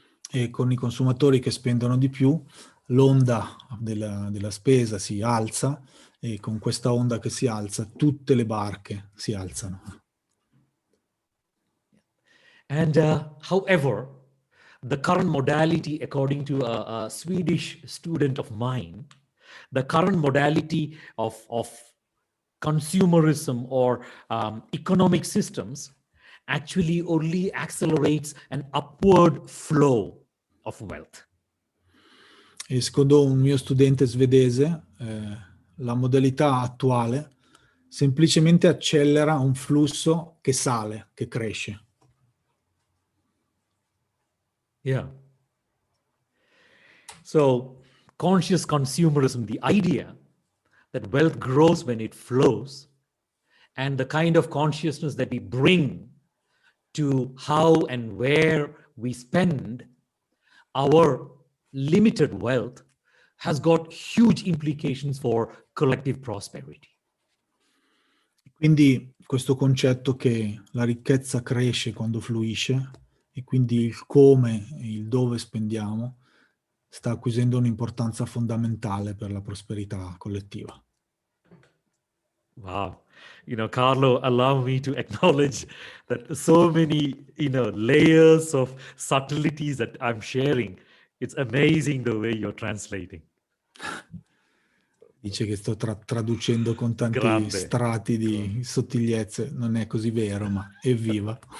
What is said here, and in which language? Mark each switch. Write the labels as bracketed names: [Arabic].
[Italian] E con i consumatori che spendono di più, l'onda della spesa si alza, e con questa onda che si alza, tutte le barche si alzano. [English] And however, the current modality, according to a Swedish student of mine, the current modality of consumerism or economic systems actually only accelerates an upward flow of wealth. [Italian] E secondo un mio studente svedese, la modalità attuale semplicemente accelera un flusso che sale, che cresce. [English] Yeah. So conscious consumerism, the idea that wealth grows when it flows, and the kind of consciousness that we bring to how and where we spend our limited wealth has got huge implications for collective prosperity. [Italian] Quindi questo concetto che la ricchezza cresce quando fluisce, e quindi il come e il dove spendiamo sta acquisendo un'importanza fondamentale per la prosperità collettiva. [English] Wow. Carlo, allow me to acknowledge that so many, layers of subtleties that I'm sharing. It's amazing the way you're translating. [Italian] Dice che sto traducendo con tanti Grande. strati di sottigliezze. Non è così vero, ma evviva.